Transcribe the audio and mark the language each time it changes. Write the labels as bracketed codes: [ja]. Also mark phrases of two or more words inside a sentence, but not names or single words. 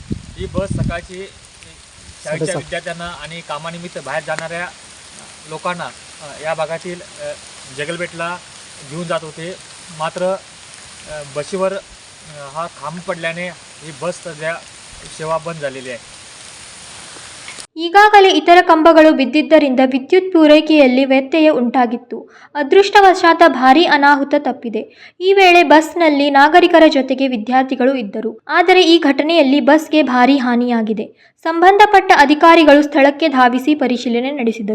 [mr] ही बस सकाळची शाळेच्या विद्यार्थ्यांना आणि कामानिमित्त बाहेर जाणाऱ्या लोकांना या भागातील जगलबेटला घेऊन जात होते. मात्र बशीवर हा खांब पडल्याने ही बस सध्या सेवा बंद झालेली आहे. [kn] ಈಗಾಗಲೇ ಇತರ ಕಂಬಗಳು ಬಿದ್ದಿದ್ದರಿಂದ ವಿದ್ಯುತ್ ಪೂರೈಕೆಯಲ್ಲಿ ವ್ಯತ್ಯಯ ಉಂಟಾಗಿತ್ತು. ಅದೃಷ್ಟವಶಾತ್ ಭಾರೀ ಅನಾಹುತ ತಪ್ಪಿದೆ. ಈ ವೇಳೆ ಬಸ್ನಲ್ಲಿ ನಾಗರಿಕರ ಜೊತೆಗೆ ವಿದ್ಯಾರ್ಥಿಗಳು ಇದ್ದರು. ಆದರೆ ಈ ಘಟನೆಯಲ್ಲಿ ಬಸ್ಗೆ ಭಾರೀ ಹಾನಿಯಾಗಿದೆ. ಸಂಬಂಧಪಟ್ಟ ಅಧಿಕಾರಿಗಳು ಸ್ಥಳಕ್ಕೆ ಧಾವಿಸಿ ಪರಿಶೀಲನೆ ನಡೆಸಿದರು.